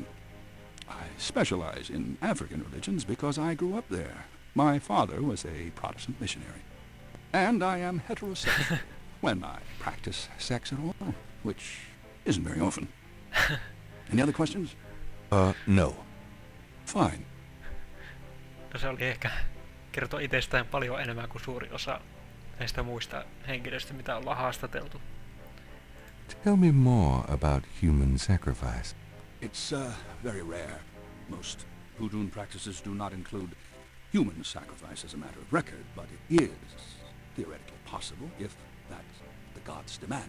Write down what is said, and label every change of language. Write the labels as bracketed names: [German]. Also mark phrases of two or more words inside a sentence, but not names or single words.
[English] I specialize in African religions because I grew up there. My father was a Protestant missionary. And I am heterosexual when I practice sex at all, which isn't very often. Any other questions? No. Fine. [Finnish] No se oli ehkä kertoo itsestään paljon enemmän kuin suuri osa näistä muista henkilöistä, mitä ollaan haastateltu. [English] Tell me more about human sacrifice. It's very rare. Most voodoo practices do not include human sacrifice as a matter of record, but it is theoretically possible if that's the gods demand.